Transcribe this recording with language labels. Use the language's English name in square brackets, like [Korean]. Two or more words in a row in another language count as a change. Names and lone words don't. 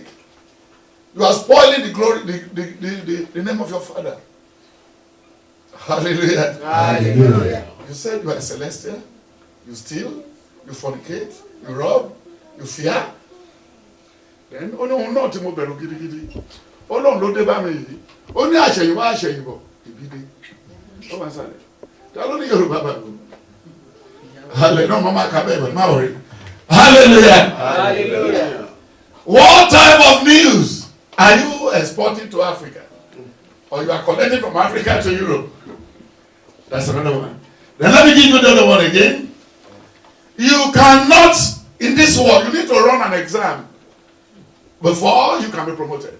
[English] You are spoiling the glory, the name of your father. Hallelujah. Hallelujah. You said you are celestial. You steal. You fornicate. You rob. You fear. Then, oh no, not to move gidi. Oh no, no, deba me. Only [Yoruba] àṣẹ̀yìnwá ìbídé. Ó máa sáré. Ta ló ní Yorùbá Bible? Hallelujah. [English] No, Mama Kabebe, [Yoruba] má worry. Hallelujah. [English] Hallelujah. What type of news are you exporting to Africa? Or you are collecting from Africa to Europe? That's another one. Then let me give you the other one again. You cannot, in this world, you need to run an exam before you can be promoted.